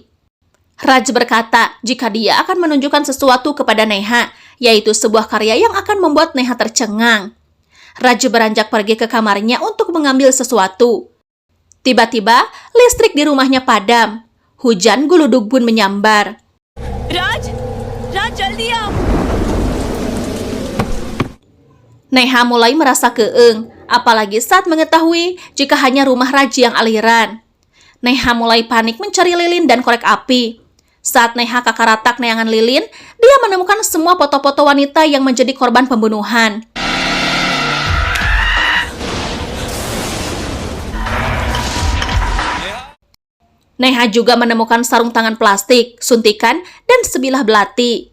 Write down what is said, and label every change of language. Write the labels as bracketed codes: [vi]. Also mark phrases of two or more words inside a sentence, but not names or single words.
[id] Raj berkata jika dia akan menunjukkan sesuatu kepada Neha, yaitu sebuah karya yang akan membuat Neha tercengang. Raj beranjak pergi ke kamarnya untuk mengambil sesuatu. Tiba-tiba, listrik di rumahnya padam. Hujan guludug pun menyambar. [hi] राज राज जल्दी आओ [id] Neha mulai merasa keeng, apalagi saat mengetahui jika hanya rumah Raj yang aliran. Neha mulai panik mencari lilin dan korek api. Saat Neha [su] kakaratak neangan [id] lilin, dia menemukan semua foto-foto wanita yang menjadi korban pembunuhan. Neha juga menemukan sarung tangan plastik, suntikan, dan sebilah belati.